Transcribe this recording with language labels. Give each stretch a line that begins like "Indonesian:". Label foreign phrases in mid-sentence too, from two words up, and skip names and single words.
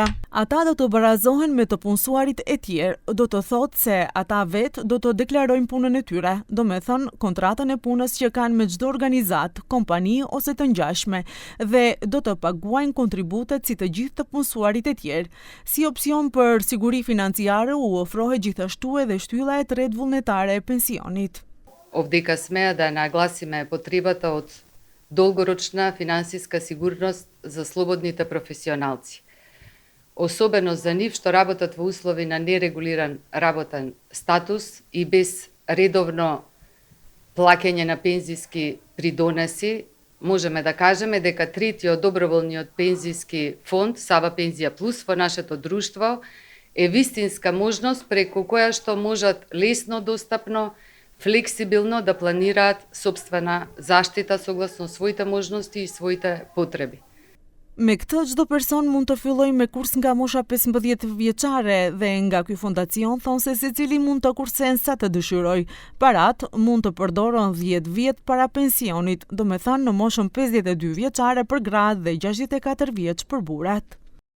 Albanian: Ata do të barazohen me të punësuarit e tjerë, do të thotë se ata vetë do të deklarojnë punën e tyre, do me thënë kontratën e punës që kanë me çdo organizat, kompani ose të ngjashme dhe do të paguajnë kontributet si të gjithë të punësuarit e tjerë. Si opsion për siguri financiare u ofrohet gjithashtu edhe shtylla e tretë vullnetare e pensionit.
Macedonian: Овдека смеа да нагласиме потребата од долгорочна финансиска сигурност за слободните професионалци. Особено за нив што работат во услови на нерегулиран работен статус и без редовно плаќање на пензиски придонеси, можеме да кажеме дека третиот доброволниот пензиски фонд Сава Пензија Плюс во нашето друштво е вистинска можност преку која што можат лесно достапно, флексибилно да планираат сопствена заштита согласно своите можности и своите потреби.
Albanian: Me këtë, çdo person mund të fillojë me kurs nga mosha 15 vjeçare dhe nga ky fondacion thonë se secili mund të kursen sa të dëshirojë. Parat mund të përdoren 10 vjet para pensionit, domethënë në moshën 52 vjeçare për gratë dhe 64 vjeç për burrat.